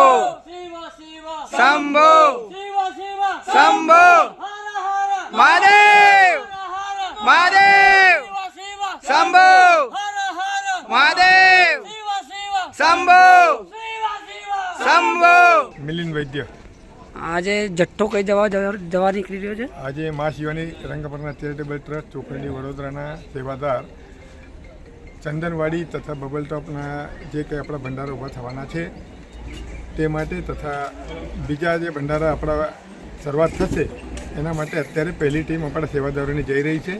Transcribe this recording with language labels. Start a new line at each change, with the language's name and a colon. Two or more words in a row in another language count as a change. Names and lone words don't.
Hindi: शिव शिव शंभो शिव शिव शंभो हर हर महादेव हर महादेव शिव शंभो हर हर महादेव शिव शिव शंभो शिव शिव शंभो।
Gujarati: મિલિંદ વૈદ્ય આજે જથ્થો કઈ જવા નીકળી રહ્યો છે? આજે મા શિવાની રંગપરના ચેરિટેબલ ટ્રસ્ટ ચોખંડી વડોદરાના સેવાદાર ચંદનવાડી તથા બબલ ટોપના જે કંઈ આપણા ભંડારા ઊભા થવાના છે તે માટે તથા બીજા જે ભંડારા આપણા શરૂઆત થશે એના માટે અત્યારે પહેલી ટીમ આપણા સેવાદારોની જઈ રહી છે।